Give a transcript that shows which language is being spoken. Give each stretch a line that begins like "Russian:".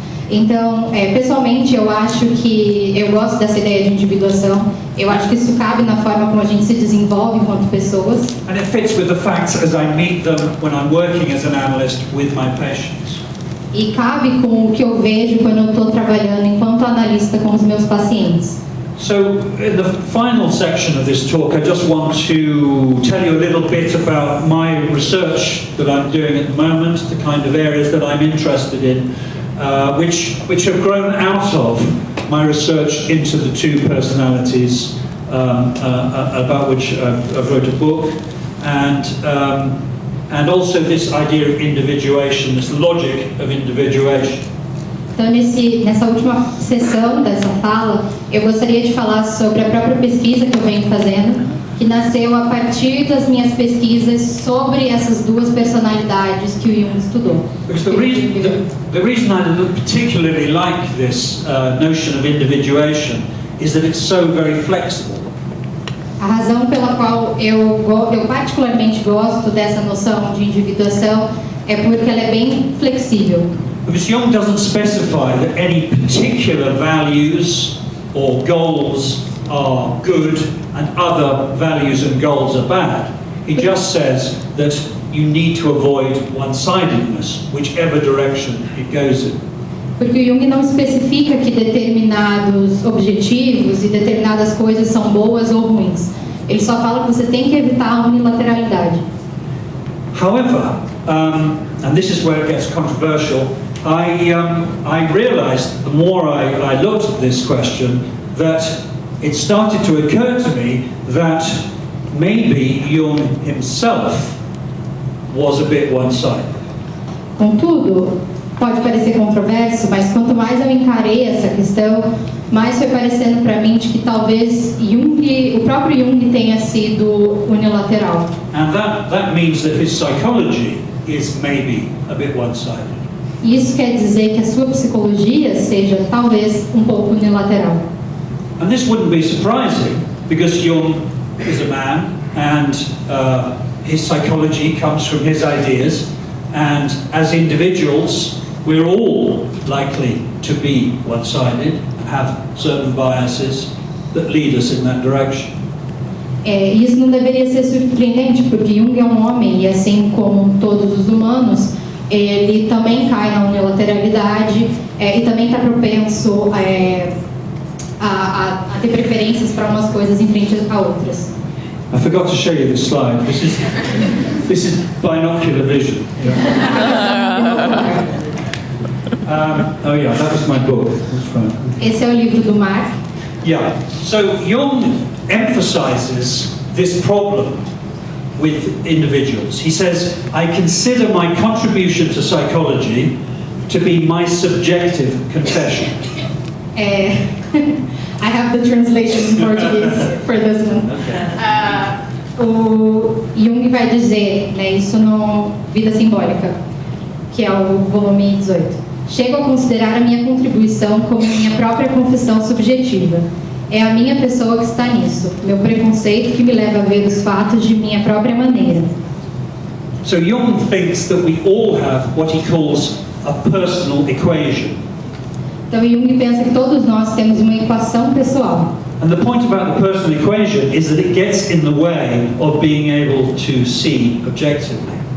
Portuguese: Então, pessoalmente, eu acho que eu gosto dessa ideia de individuação. Eu acho que isso cabe na forma como a gente se desenvolve enquanto pessoas.
English: And it fits with the facts as I meet them when I'm working as an analyst with my patients.
Portuguese: E cabe com o que eu vejo quando eu estou trabalhando enquanto analista com os meus pacientes.
English: So in the final section of this talk, I just want to tell you a little bit about my research that I'm doing at the moment, the kind of areas that I'm interested in, which have grown out of my research into the two personalities about which I've wrote a book, and also this idea of individuation, this logic of individuation.
Portuguese: Então, nessa última sessão dessa fala, eu gostaria de falar sobre a própria pesquisa que eu venho fazendo, que nasceu a partir das minhas pesquisas sobre essas duas personalidades que o Jung estudou.
English: Because the reason I particularly like this notion of individuation is that it's so very flexible.
Portuguese: A razão pela qual eu particularmente gosto dessa noção de individuação é porque ela é bem flexível.
English: Because Jung doesn't specify that any particular values or goals are good and other values and goals are bad. He just says that you need to avoid one-sidedness, whichever direction it goes in.
Portuguese: Porque o Jung não especifica que determinados objetivos e determinadas coisas são boas ou ruins. Ele só fala que você tem que evitar a unilateralidade.
English: However, and this is where it gets controversial, I realized the more I looked at this question that it started to occur to me that maybe Jung himself was a bit one-sided.
Portuguese: Contudo, pode parecer controverso, mas quanto mais eu encarei essa questão, mas foi parecendo para mim de que talvez o próprio Jung tenha sido unilateral.
English: And that means that his psychology is maybe a bit one-sided.
Portuguese: E isso quer dizer que a sua psicologia seja talvez um pouco unilateral.
English: And this wouldn't be surprising, because Jung is a man, and his psychology comes from his ideas, and as individuals, we're all likely to be one-sided, have certain biases that lead us in that direction.
Portuguese: Isso não deveria ser surpreendente, porque Jung é um homem, e assim como todos os humanos, ele também cai na unilateralidade e também está propenso a ter preferências para umas coisas em frente a outras.
English: I forgot to show you this slide. This is binocular vision. Oh yeah, that was my book. That's right.
Portuguese: Esse é o livro do Mark. Yeah.
English: So Jung emphasizes this problem with individuals. He says, I consider my contribution to psychology to be my subjective confession. I have the translation in Portuguese for this one.
Portuguese: O Jung vai dizer, né, isso no Vida Simbólica, que é o volume 18. Chego a considerar a minha contribuição como minha própria confissão subjetiva. É a minha pessoa que está nisso, meu preconceito que me leva a ver os fatos de minha própria maneira.
English: So Jung thinks that we all have what he calls a personal equation.
Portuguese: Então Jung pensa que todos nós temos uma equação pessoal.
English: And the point about the personal equation is that it gets in the way of being able to see objectively.